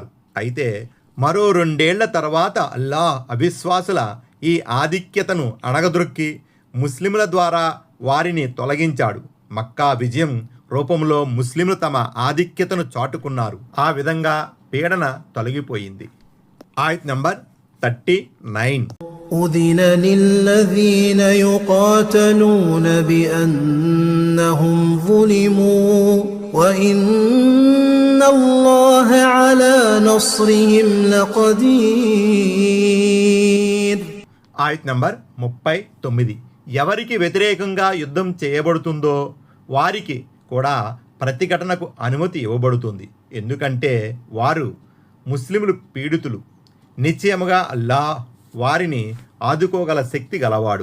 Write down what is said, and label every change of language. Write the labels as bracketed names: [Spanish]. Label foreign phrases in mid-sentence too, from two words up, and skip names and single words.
[Telugu] అయితే మరో 2 ఏళ్ల తర్వాత అల్లాహ్ అవిశ్వాసుల ఈ ఆధిక్యతను అణగదొక్కి ముస్లింల ద్వారా వారిని తొలగించాడు. మక్కా విజయం రూపంలో ముస్లింలు తమ ఆధిక్యతను చాటుకున్నారు. ఆ విధంగా పీడన తొలగిపోయింది. ఆయత్ నంబర్ 39. [Arabic] أذن للذين يقاتلون بأنهم ظلموا وإن الله على نصرهم لقدير. [Telugu] ఆయత్ నంబర్ 39. ఎవరికి వ్యతిరేకంగా యుద్ధం చేయబడుతుందో వారికి కూడా ప్రతిఘటనకు అనుమతి ఇవ్వబడుతుంది, ఎందుకంటే వారు ముస్లింలు పీడితులు. నిశ్చయముగా అల్లాహ్ వారిని ఆదుకోగల శక్తి గలవాడు.